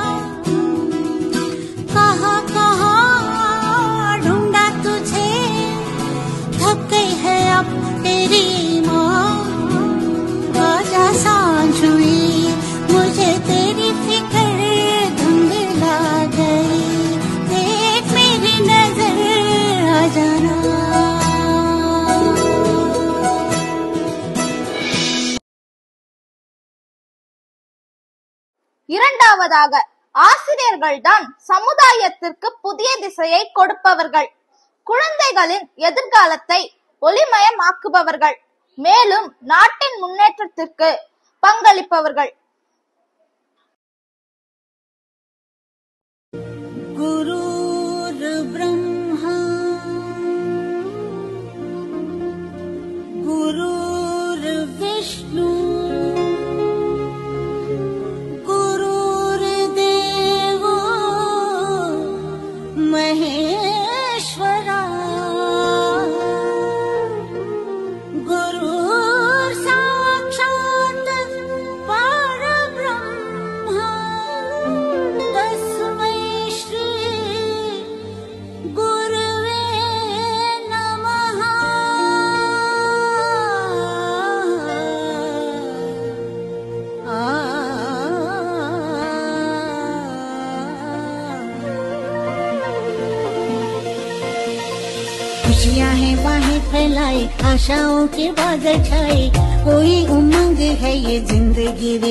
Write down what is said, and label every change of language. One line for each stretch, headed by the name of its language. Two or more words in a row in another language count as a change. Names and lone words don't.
Hindi: कहाँ कहाँ ढूंढा तुझे, थक गई है अब तेरी माँ, आजा सांझ हुई, मुझे तेरी फिक्र धुंधला गई, देख मेरी नजर आ जाना.
Tamil: இரண்டாவதாக, ஆசிரியர்கள் தான் சமுதாயத்திற்கு புதிய திசையை கொடுப்பவர்கள், குழந்தைகளின் எதிர்காலத்தை ஒளிமயமாக்குபவர்கள், மேலும் நாட்டின் முன்னேற்றத்திற்கு பங்களிப்பவர்கள்.
Sanskrit: गुरुर् ब्रह्मा गुरुर् विष्णु गुरुर्देवो महेश्वरा गुरुर् साक्षात् परब्रह्मा तस्मै श्री गुरुवे नमः.
Hindi: खुशियाँ हैं बाहें फैलाई, आशाओं के बादल छाए, कोई उमंग है ये जिंदगी रे.